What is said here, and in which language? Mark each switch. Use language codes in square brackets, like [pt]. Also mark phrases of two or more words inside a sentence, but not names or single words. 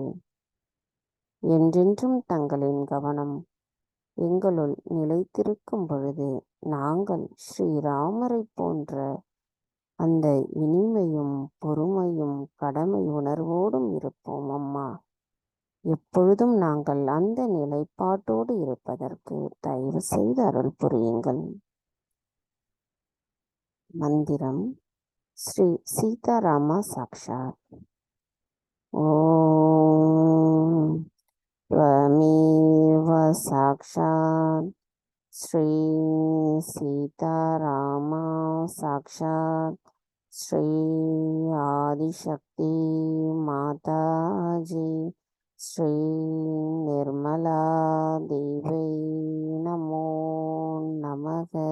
[ta] என்றென்றும் தங்களின் கவனம் எங்களுள் நிலைத்திருக்கும் பொழுது நாங்கள் ஸ்ரீராமரை போன்ற அந்த இனிமையும் பொறுமையும் கடமை உணர்வோடும் இருப்போம் அம்மா. எப்பொழுதும் நாங்கள் அந்த நிலைப்பாட்டோடு இருப்பதற்கு தயவு செய்து அருள் புரியுங்கள். மந்திரம் ஸ்ரீ சீதாராமா சாக்ஷாத். [sa] ஓம் त्वमेव साक्षात् श्री सीतारामा साक्षात् श्री आदिशक्ति माताजी श्री निर्मला देवी नमो नमः.